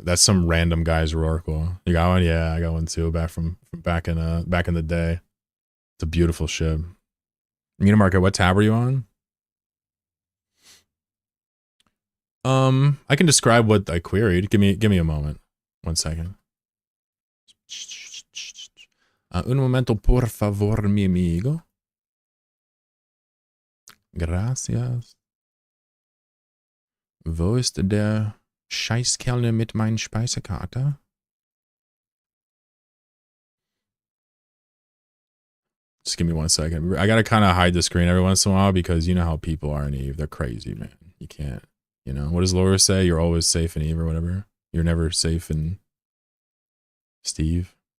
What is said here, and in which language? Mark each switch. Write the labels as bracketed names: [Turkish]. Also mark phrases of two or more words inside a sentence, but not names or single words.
[English] That's some random guy's Rorqual. You got one? Yeah, I got one too. Back from back in the day. It's a beautiful ship. Munimarket, what tab are you on? I can describe what I queried. Give me a moment. 1 second. [Spanish] Un momento, por favor, mi amigo. Gracias. [German] Wo ist der Scheißkerl mit meinen Speisekarte? [English] Just give me 1 second. I gotta kind of hide the screen every once in a while because you know how people are in EVE. They're crazy, man. You can't, you know. What does Laura say? You're always safe in EVE or whatever. You're never safe in Steve.